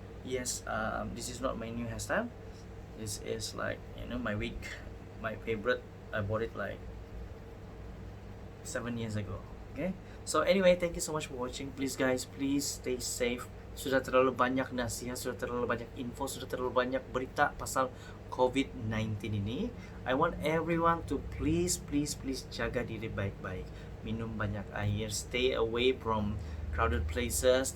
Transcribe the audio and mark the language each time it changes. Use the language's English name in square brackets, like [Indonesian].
[English] Yes, this is not my new hairstyle. This is like my wig, my favorite. I bought it like 7 years ago. Okay, so anyway, thank you so much for watching. Please guys, please stay safe. [Malay] Sudah terlalu banyak nasihat, sudah terlalu banyak info, sudah terlalu banyak berita pasal COVID-19 ini. [English] I want everyone to please [Malay] jaga diri baik-baik. Minum banyak air, [English] stay away from crowded places.